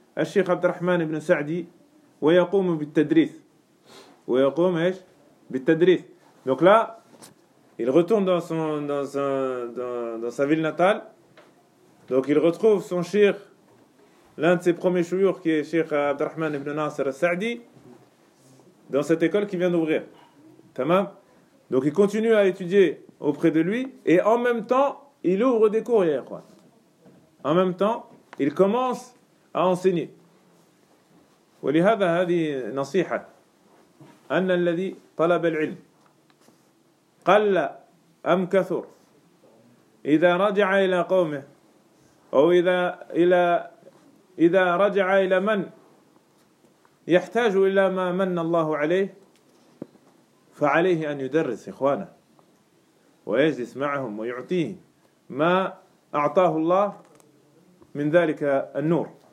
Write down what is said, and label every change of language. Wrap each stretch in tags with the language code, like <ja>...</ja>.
<ar>الشيخ عبد الرحمن بن سعدي ويقوم بالتدريس ويقوم ايش بالتدريس.</ar> <fr>Donc là il retourne dans sa ville natale. Donc il retrouve son cheikh, l'un de ses premiers chouyoukh qui est cheikh عبد الرحمن بن ناصر السعدي, dans cette école qui vient d'ouvrir. Tamam. Donc il continue à étudier auprès de lui et en même temps il ouvre des cours hier, quoi. En même temps il commence à enseigner.</fr> <ar>ولهذا هذه نصيحة أن الذي طلب العلم قل أم كثر إذا رجع إلى قومه أو إذا رجع إلى من يحتاج إلى ما من الله عليه فعليه أن يدرس إخوانه ويجلس معهم ويعطيه ما أعطاه الله من ذلك النور.</ar>